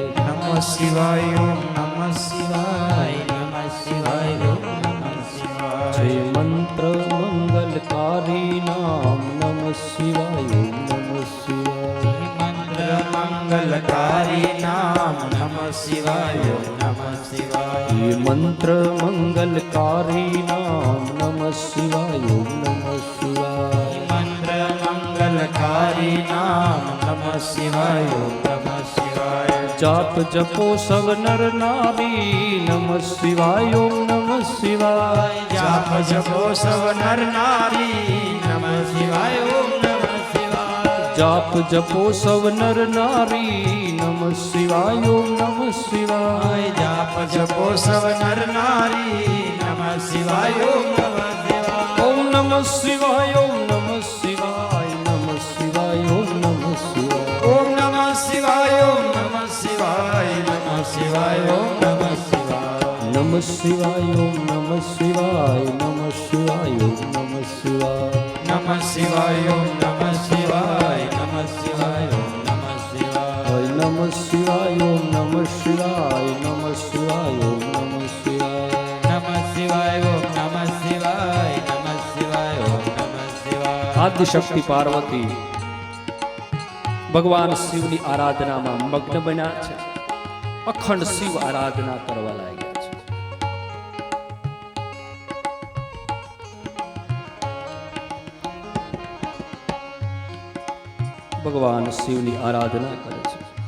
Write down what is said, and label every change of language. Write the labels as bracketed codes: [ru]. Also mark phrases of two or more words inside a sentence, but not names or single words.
[sa] નમઃ શિવાય ઓમ નમઃ શિવાય નમઃ શિવાય ઓમ નમઃ શિવાય. [hi] जय मंत्र मंगलकारी नाम [sa] નમઃ શિવાય ઓમ નમઃ શિવાય. [hi] मंत्र मंगलकारी नाम [sa] નમઃ શિવાય ઓમ નમઃ શિવાય. [hi] ये मंत्र मंगलकारी नाम [sa] नमः शिवाय ओम नमः शिवाय. [hi] मंत्र मंगलकारी नाम [sa] નમઃ શિવાય ઓમ નમઃ શિવાય. [hi] जाप जपो सब नर नारी [sa] नमः शिवाय ओम नमः शिवाय. [hi] जाप जपो सव नर नारी [sa] નમઃ શિવાય ઓમ નમઃ શિવાય. [hi] जाप जपो सब नर नारी [sa] नमः शिवाय ओम नमः शिवाय. [hi] जाप जपो सव नर नारी [sa] નમઃ શિવાય ઓમ નમઃ શિવાય. ओम नमः शिवाय ओम नमः शिवाय नमः शिवाय ओम नमः शिवाय. ઓમ નમઃ શિવાય ઓમ નમઃ શિવાય નમઃ શિવાય ઓમ નમઃ શિવાય. नमः शिवाय ओम नमः शिवाय नमः शिवाय ओम नमः शिवाय. નમઃ શિવાય ઓમ નમઃ શિવાય નમઃ શિવાય ઓમ નમઃ શિવાય. नमः शिवाय ओम नमः शिवाय नमः शिवाय ओम नमः शिवाय. નમઃ શિવાય ઓમ નમઃ શિવાય નમઃ શિવાય ઓમ નમઃ શિવાય. [gu] આદિશક્તિ પાર્વતી ભગવાન શિવની આરાધનામાં મગ્ન બન્યા છે. અખંડ શિવ આરાધના કરવા લાગ્યા છે. ભગવાન શિવની આરાધના કરે છે.